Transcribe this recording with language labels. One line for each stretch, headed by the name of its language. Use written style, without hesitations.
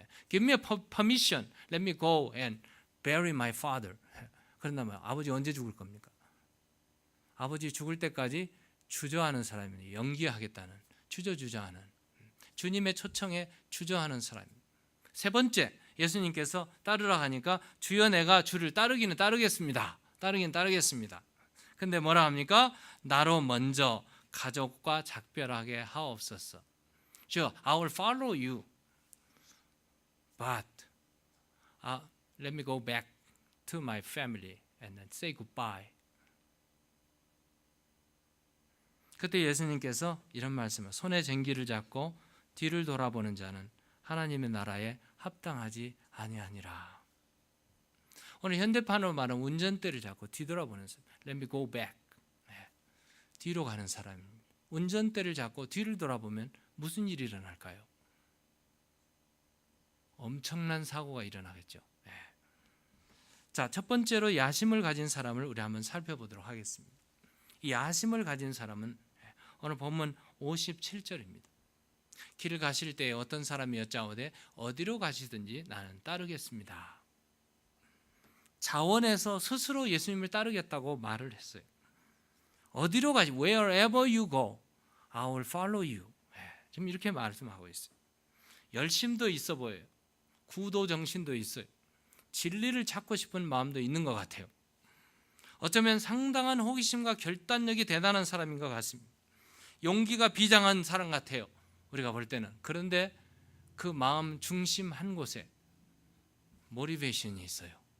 English: Give me a permission, let me go and bury my father.
Korean: 그런다면 아버지 언제 죽을 겁니까? 아버지 죽을 때까지 주저하는 사람이에요. 연기하겠다는, 주저하는, 주님의 초청에 주저하는 사람입니다. 세 번째, 예수님께서 따르라 하니까 주여 내가 주를 따르기는 따르겠습니다. 따르긴 따르겠습니다. 근데 뭐라 합니까? 나로 먼저 가족과 작별하게 하옵소서. 주여,
English: I will follow you, but let me go back to my family and then say goodbye.
Korean: 그때 예수님께서 이런 말씀을, 손에 쟁기를 잡고 뒤를 돌아보는 자는 하나님의 나라에 합당하지 아니하니라. 오늘 현대판으로 말하면 운전대를 잡고 뒤돌아보는 사람,
English: let me go back,
Korean: 뒤로 가는 사람입니다. 운전대를 잡고 뒤를 돌아보면 무슨 일이 일어날까요? 엄청난 사고가 일어나겠죠. 자, 첫 번째로 야심을 가진 사람을 우리 한번 살펴보도록 하겠습니다. 이 야심을 가진 사람은 오늘 본문 57절입니다. 길을 가실 때 어떤 사람이 여짜오되 어디로 가시든지 나는 따르겠습니다. 자원해서 스스로 예수님을 따르겠다고 말을 했어요. 어디로 가시,
English: wherever you go, I will follow you.
Korean: 지금 이렇게 말씀하고 있어요. 열심도 있어 보여요. 구도 정신도 있어요. 진리를 찾고 싶은 마음도 있는 것 같아요. 어쩌면 상당한 호기심과 결단력이 대단한 사람인 것 같습니다. 용기가 비장한 사람 같아요, 우리가 볼 때는. 그런데 그 마음 중심 한 곳에 모티베이션이 있어요.